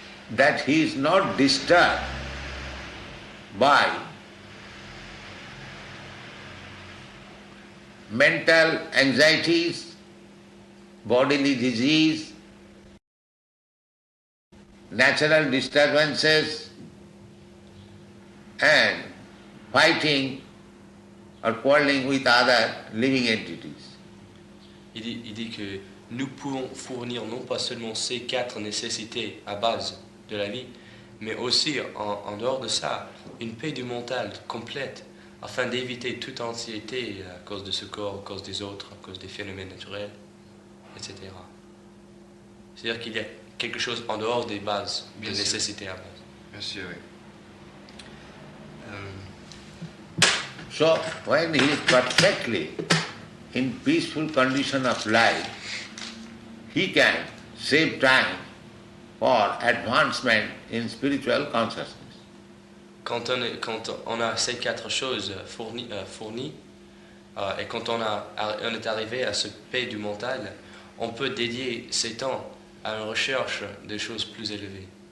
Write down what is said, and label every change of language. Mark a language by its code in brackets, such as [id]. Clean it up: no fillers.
[en] that he is not disturbed by mental anxieties, bodily disease, natural disturbances, and fighting or quarreling with other living entities. [fr] Il dit que nous pouvons fournir non pas seulement ces 4 nécessités à base de la vie, mais aussi en dehors de ça, une paix du mental complète afin d'éviter toute anxiété à cause de ce corps, à cause des autres, à cause des phénomènes naturels, etc. C'est-à-dire qu'il y a quelque chose en dehors des bases, des nécessités à base. Bien sûr, oui. [en] So when he is perfectly in peaceful condition of life, he can save time for advancement in spiritual consciousness. [fr] Quand on a ces 4 choses fournies et quand on est arrivé à ce paix du mental, on peut dédier ces temps à une recherche des choses plus élevées.